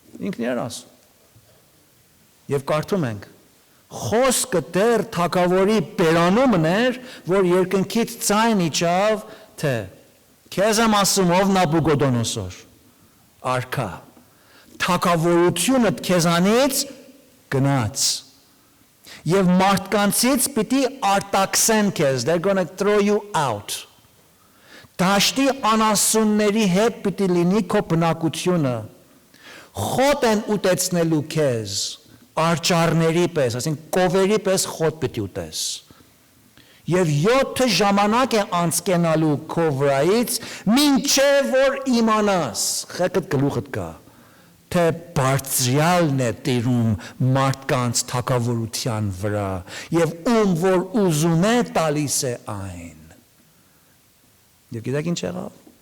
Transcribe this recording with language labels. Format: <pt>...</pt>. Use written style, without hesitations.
<hy>ինքն էր ասում եւ կարդում ենք Խոսքը դեռ թագավորի բերանումն էր, որ երկնքից ձայն իջավ, թե քեզ եմ ասում ով Նաբուկոդոնոսոր, արքա, թագավորությունդ քեզանից գնաց, Եվ մարդկանցից պիտի արտաքսեն քեզ,</hy> <en>they're going to throw you out.</en> <hy>Դաշտի անասունների հետ պիտի լինի քո բնակությունը, խոտ են ուտեցնելու քեզ, արջառների պես, այսինքն կովերի պես խոտ պիտի ուտես, և 7 ժամանակ է անցկենալու քո վրայից, մինչև որ իմանաս, խեկդ գլուխդ կա, թե բարձրյալն է տիրում մարդկանց թագավորության վրա, և ում որ ուզում է տալիս է այն։ Եվ գիտեք ինչ եղավ?</hy>